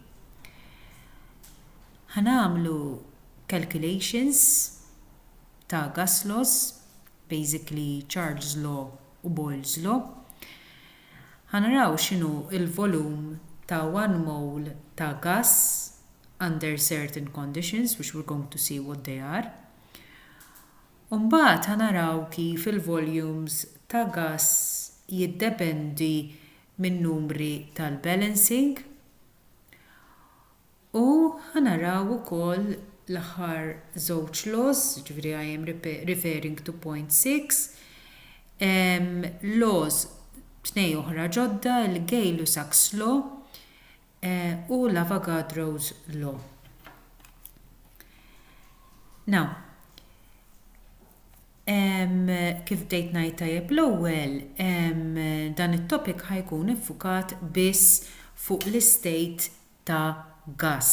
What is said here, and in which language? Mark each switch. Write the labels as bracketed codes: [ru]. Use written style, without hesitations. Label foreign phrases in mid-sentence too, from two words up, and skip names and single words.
[mt] Ħanamlu calculations ta' [en] gas laws, basically Charles law [mt] u [en] Boyle's law. [mt] Ħanaraw x'inhu il-volum ta' 1 mole ta' gas [en] under certain conditions, which we're going to see what they are. [mt] Mbagħad ħanaraw kif il-volumes ta' gas jiddependi minn numri tal-balancing u ħanaraw ukoll l-aħħar żewġ laws, ġifieri [en] I am referring to point 6, [mt] laws tnej oħra ġodda, il-Gay-Lussac's law u l-Avogadro's law. Now, kif bdejt ngħid tajjeb l-ewwel, dan it-topic ħajkun iffukat biss fuq l-istate ta' gas.